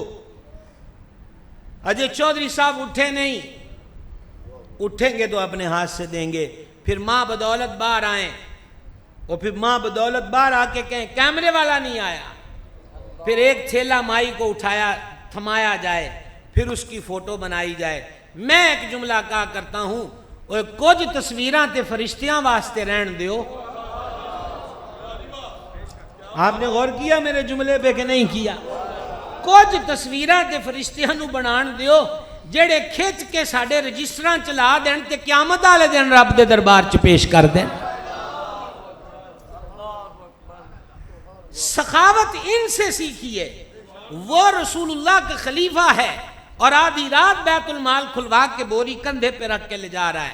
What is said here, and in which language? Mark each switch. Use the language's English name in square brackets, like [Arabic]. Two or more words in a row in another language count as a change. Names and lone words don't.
[Urdu] اجے چودھری صاحب اٹھے نہیں، اٹھیں گے تو اپنے ہاتھ سے دیں گے. پھر ماں بدولت باہر آئیں، اور پھر ماں بدولت باہر آ کے کہیں کیمرے والا نہیں آیا. پھر ایک تھیلا مائی کو اٹھایا تھمایا جائے، پھر اس کی فوٹو بنائی جائے. میں ایک جملہ کہا کرتا ہوں، [Punjabi] اور کچھ تصویراں تے فرشتیاں واسطے رہن دیو. [Urdu] آپ نے غور کیا میرے جملے پہ کہ نہیں کیا؟ [Punjabi] کچھ تصویراں تے فرشتیاں نو بنان دیو جڑے کھچ کے ساڑے رجسٹراں چلا دین تے قیامت والے دن رب دے دربار چ پیش کر دیں. [Urdu] سخاوت ان سے سیکھیے. وہ رسول اللہ کا خلیفہ ہے اور آدھی رات بیت المال کھلوا کے بوری کندھے پہ رکھ کے لے جا رہا ہے.